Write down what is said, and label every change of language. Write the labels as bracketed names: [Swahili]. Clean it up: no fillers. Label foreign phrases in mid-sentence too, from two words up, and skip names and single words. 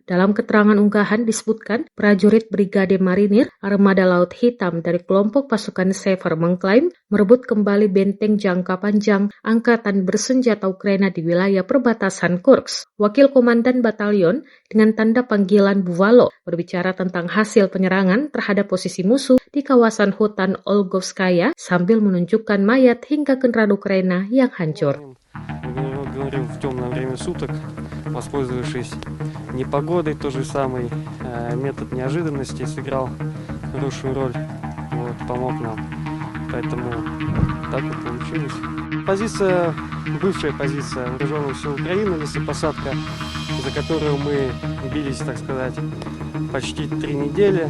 [Indonesian] Dalam keterangan unggahan disebutkan, prajurit Brigade Marinir Armada Laut Hitam dari kelompok pasukan Sever mengklaim merebut kembali benteng jangka panjang angkatan bersenjata Ukraina di wilayah perbatasan Kursk. Wakil Komandan Batalion dengan tanda panggilan Buffalo berbicara tentang hasil penyerangan terhadap posisi musuh di kawasan hutan Olgovskaya sambil menunjukkan mayat hingga kendaraan Ukraina yang hancur. [Russian] Говорил в темное время суток, воспользовавшись непогодой, тот же самый метод неожиданности сыграл хорошую роль, помог нам. Поэтому так и получилось. Бывшая позиция вооруженных сил Украины, лесопосадка, за которую мы бились, так сказать, почти 3 недели.